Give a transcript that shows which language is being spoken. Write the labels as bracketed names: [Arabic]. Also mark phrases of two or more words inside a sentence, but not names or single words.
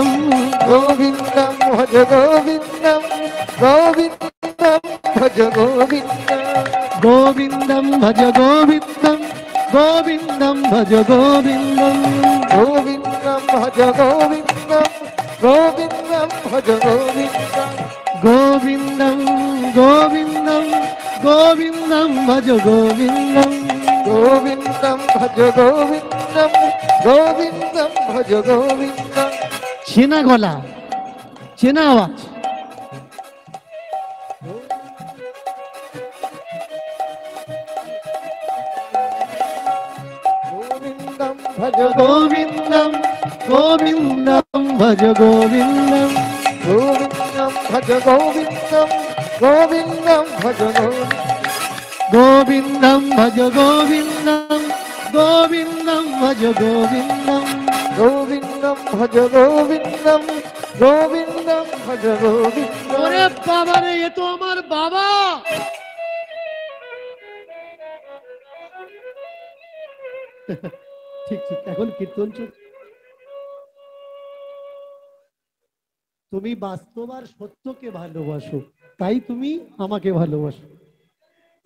[Sanskrit] গোবিন্দম ভজ গোবিন্দম, গোবিন্দম ভজ গোবিন্দম, গোবিন্দম ভজ গোবিন্দম, গোবিন্দম ভজ গোবিন্দম, গোবিন্দম ভজ গোবিন্দম, গোবিন্দম ভজ গোবিন্দম, গোবিন্দম, গোবিন্দম, গোবিন্দম ভজ গোবিন্দম, গোবিন্দম ভজ গোবিন্দম, গোবিন্দম ভজ গোবিন্দম। [Bangla] চেনা গলা, চেনা আওয়াজ। [Sanskrit] গোবিন্দম ভজ গোবিন্দম, গোবিন্দম ভজ গোবিন্দম, গোবিন্দম ভজ গোবিন্দম, গোবিন্দম ভজ গোবিন্দম, ভজ গোবিন্দম, গোবিন্দম ভজ গোবিন্দম, গোবিন্দম ভজ গোবিন্দম, গোবিন্দম ভজ গোবিন্দম। [Bangla] ওরে বাবা রে, এ তো আমার বাবা। ঠিক ঠিক, এখন কীর্তন চলছে। তুমি বাস্তব আর সত্যকে ভালোবাসো, তাই তুমি আমাকে ভালোবাসো।